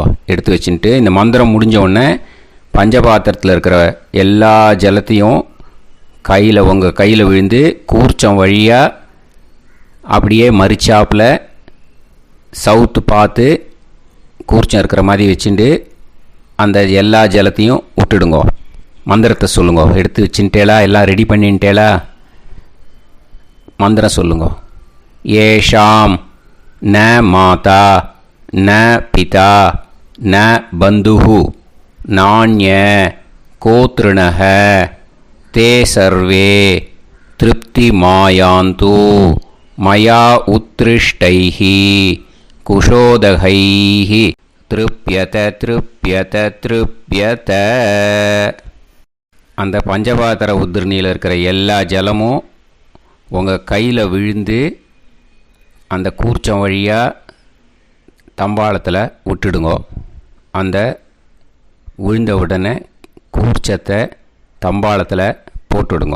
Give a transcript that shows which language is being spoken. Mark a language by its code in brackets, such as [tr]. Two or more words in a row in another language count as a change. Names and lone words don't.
[ta] எடுத்து வச்சுட்டு இந்த மந்திரம் முடிஞ்ச உடனே பஞ்சபாத்திரத்தில் இருக்கிற எல்லா ஜலத்தையும் உங்கள் கையில் விழுந்து கூர்ச்சம் வழியாக அப்படியே மறிச்சாப்பில் சவுத்து பார்த்து கூர்ச்சம் இருக்கிற மாதிரி வச்சுட்டு அந்த எல்லா ஜலத்தையும் விட்டுடுங்க. மந்திரத்தை சொல்லுங்க. எடுத்து வச்சுட்டேலா? எல்லாம் ரெடி பண்ணிட்டேலா? மந்திரம் சொல்லுங்க. [sa] ஏஷாம் न माता न पिता न बन्धुः नान्य कोतृणः ते सर्वे तृप्तिमायान्तु मया उत्कृष्टैः कुशोदकैः तृप्यत तृप्यत तृप्यत. [ta] அந்த பஞ்சபாத்திர உதிரணியில் இருக்கிற எல்லா ஜலமும் உங்கள் கையில் விழுந்து அந்த கூர்ச்சம் வழியாக தம்பாளத்தில் விட்டுடுங்கோ. அந்த விழுந்த உடனே கூர்ச்சத்தை தம்பாளத்தில் போட்டுடுங்கோ.